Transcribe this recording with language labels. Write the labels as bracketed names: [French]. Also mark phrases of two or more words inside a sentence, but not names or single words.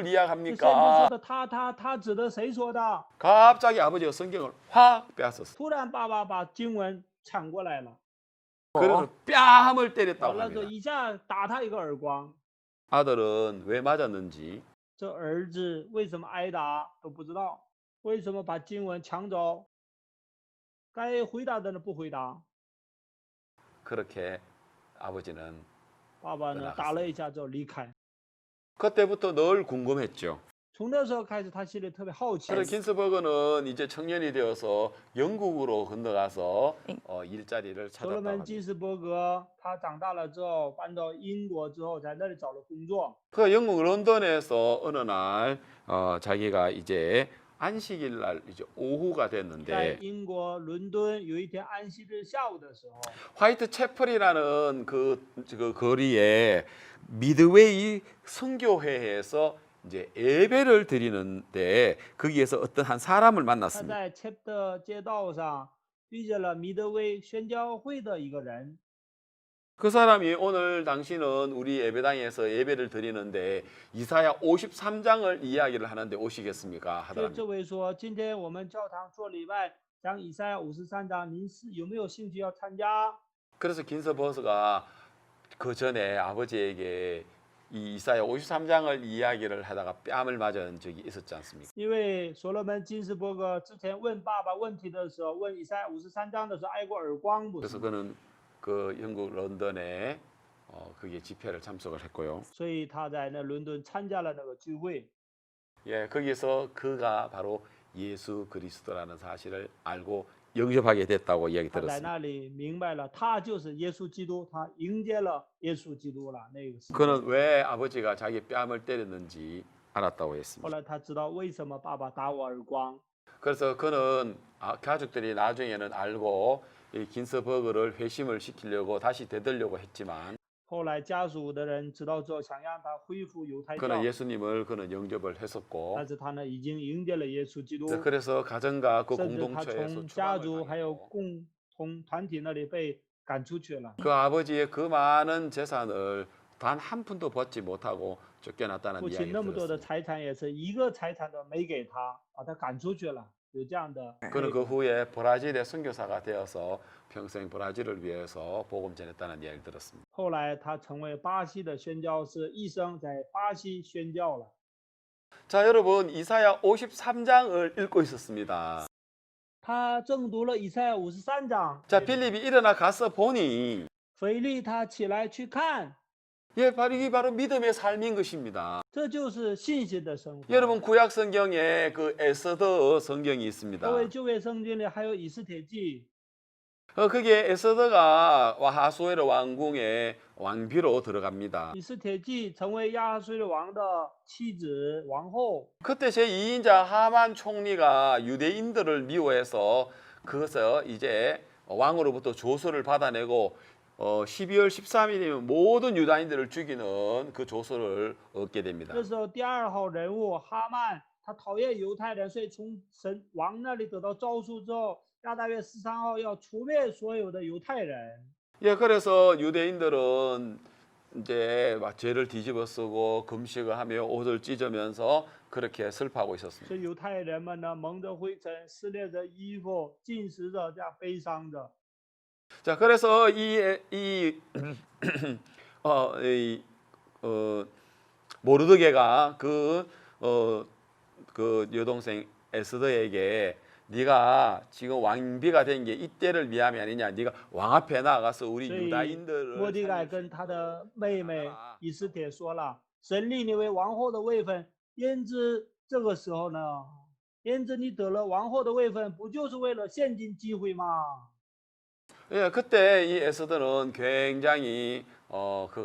[Chinese] 这先知说 [Korean] 이야기합니까? [Chinese] 的他指的谁说的？ [Korean] 갑자기 아버지가 성경을 확 빼앗았어요. [Chinese] 突然，爸爸把经文抢过来了， [Korean] 그는 뺨을 때렸다고 [Chinese] 完了就 [Korean] 합니다. [Chinese] 一下打他一个耳光。 [Korean] 아들은 왜 맞았는지 [Chinese] 这儿子为什么挨打都不知道，为什么把经文抢走？该回答的人不回答。 [Korean] 그렇게 아버지는 [Chinese] 爸爸呢 [Korean] 나갔습니다 [Chinese] 打了一下之后离开。 [Korean] 그때부터 늘 궁금했죠. [Chinese] 从那时候开始，他心里特别好奇。 [Korean] 그래서 긴스버그는 이제 청년이 되어서 영국으로 건너가서 일자리를 [Chinese] 所罗 [Korean] 찾았다고 [Chinese] 门 [Korean] 합니다. [Chinese] 金斯伯格他长大了之后搬到英国之后，在那里找了工作。 [Korean] 그 영국 런던에서 어느 날 자기가 이제 안식일 날 이제 오후가 [Chinese] 在 [Korean] 됐는데 [Chinese] 英国伦敦有一天安息日下午的时候， [Korean] 화이트 채플이라는 그 거리에 미드웨이 선교회에서 이제 예배를 드리는데 거기에서 어떤 한 사람을 [Chinese] 他 [Korean] 만났습니다. [Chinese] 在 챕터 街道上遇见了米德威宣教会的一个人。 [Korean] 그 사람이 오늘 당신은 우리 예배당에서 예배를 드리는데 이사야 53장을 이야기를 하는데 오시겠습니까? [Chinese] 对 [Korean] 하더랍니다. [Chinese] 这位说：“今天我们教堂做礼拜，讲以赛亚53章，您是有没有兴趣要参加？” [Korean] 그래서 긴스버스가 그 전에 아버지에게 이 이사야 53장을 이야기를 하다가 뺨을 맞은 적이 있었지 않습니까? [Chinese] 因为所罗门金斯伯格之前问爸爸问题的时候，问以赛亚53章的时候挨过耳光，不 [Korean] 그래서 [Chinese] 是吗？ [Korean] 그는 그 영국 런던에 그게 집회를 참석을 했고요. [Chinese] 所以他在那伦敦参加了那个聚会。 [Korean] 예, 거기서 그가 바로 예수 그리스도라는 사실을 알고 영접하게 됐다고 이야기 [Chinese] 他在 [Korean] 들었습니다. [Chinese] 那里明白了，他就是耶稣基督，他迎接了耶稣基督了。那个时候， [Korean] 그는 왜 아버지가 자기 뺨을 때렸는지 알았다고 [Chinese] 后 [Korean] 했습니다. [Chinese] 来他知道为什么爸爸打我耳光。 [Korean] 그래서 그는 가족들이 나중에는 알고 이 긴스버그를 회심을 시키려고 다시 되돌려고 했지만 [Chinese] 后来家属的人知道之后，想让他恢复犹太教， [Korean] 그는 예수님을 그는 영접을 했었고 [Chinese] 但是他呢已经迎接了耶稣基督， [Korean] 그래서 가정과 그 [Chinese] 甚至他 [Korean] 공동체에서 [Chinese] 从家 [Korean] 추방을 [Chinese] 族还有 [Korean] 당했고 [Chinese] 共同团体那里被赶出去了。 [Korean] 그 아버지의 그 많은 재산을 단 한 푼도 받지 못하고 쫓겨났다는 [Chinese] 父亲 [Korean] 이야기 [Chinese] 那么多的 [Korean] 들었습니다. [Chinese] 财产也是一个财产都没给他，把他赶出去了。有这样的。 [Korean] 그는 그 후에 브라질의 선교사가 되어서 평생 브라질을 위해서 복음 전했다는 이야기를 들었습니다. [Chinese] 后来他成为巴西的宣教士，一生在巴西宣教了。 [Korean] 자, 여러분 이사야 53장을 읽고 있었습니다. [Chinese] 他正读了以赛亚53章。 [Korean] 자, 빌립이 일어나 가서 보니 [Chinese] 腓力他起来去看， [Korean] 예, 바로 이게 바로 믿음의 삶인 것입니다. [Chinese] 这就是信心的生活。 [Korean] 여러분 구약 성경에 그 에스더 성경이 있습니다. [Chinese] 各位旧约圣经里还有以斯帖记， [Korean] 거기에 에스더가 아하수에르 왕궁의 왕비로 들어갑니다. [Chinese] 以斯帖记成为亚哈水王的妻子王后。 [Korean] 그때 제2인자 하만 총리가 유대인들을 미워해서 그것을 이제 왕으로부터 조서를 받아내고 12월 13일이면 모든 유다인들을 죽이는 그 조서를 얻게 됩니다. [Chinese] 这时候第二号人物哈曼，他讨厌犹太人，所以从神王那里得到诏书之后，亚大约13号要除灭所有的犹太人。 [Korean] 예, 그래서 유대인들은 이제 막 죄를 뒤집어 쓰고 금식을 하며 옷을 찢으면서 그렇게 슬퍼하고 있었습니다. [Chinese] 所以犹太人们呢，蒙着灰尘，撕裂着衣服，进食着，这样悲伤着。 [Korean] 자, 그래서 모르드게가 그 여동생 에스더에게 네가 지금 왕비가 된 게 이때를 위함이 아니냐. 네가 왕 앞에 나가서 우리 [Chinese] 所以 [Korean] 유다인들을 [Chinese] 莫迪改 [Korean] 살릴 수 [Chinese] 跟 [Korean] 있는 [Chinese] 他的妹妹 [Korean] 아 [Chinese] 以斯帖说了：“神立你为王后的位分，焉知这个时候呢？焉知你得了王后的位分，不就是为了现今机会吗？” [Korean] 예, 그때 이 에스더는 굉장히 그가